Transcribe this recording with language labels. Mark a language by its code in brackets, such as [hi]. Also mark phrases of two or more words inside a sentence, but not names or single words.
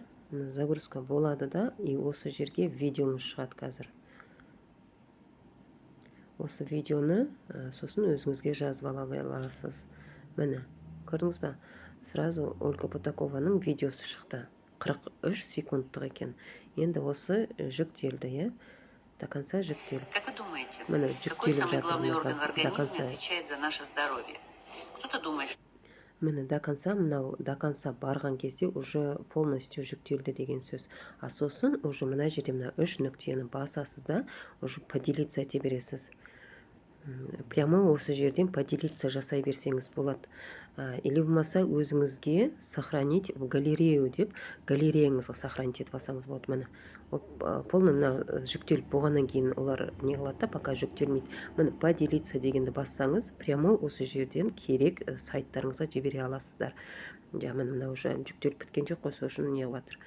[kk] Загрузка болады да, и осы жерге видеоңыз шығады қазір. Осы видеоны сосын өзіңізге жазып ала аласыз. Міне, көрдіңіз ба? Сразу Ольга Потакованың видеосы шықты. 43 секундтық екен. Енді осы жүктелді, [ru] до конца [kk] жүктелді. [ru] Как вы думаете, какой самый главный орган в организме отвечает за наше здоровье? Кто-то думает, что [kk] Міне [ru] до конца [kk] барған кезде [ru] уже полностью [kk] жүктелді деген сөз. Сосын уже мына жерде мына 3 нүктені басасыз да, [ru] уже поделиться [kk] ете бересіз. Прямо осы жерден поделиться жасай берсеңіз болады. Или болмаса өзіңізге [ru] сохранить в галерею [kk] деп, галереяңызға сохранить етіп алсаңыз болады. Міне полный мына жүктеліп болғаннан кейін олар не қылады да, пока жүктелмейді. Міне поделиться дегенді бассаңыз, прямо осы жерден керек сайттарыңызға жібере аласыздар. Міне уже жүктеліп біткен жоқ қой, сол үшін не қылып жатыр.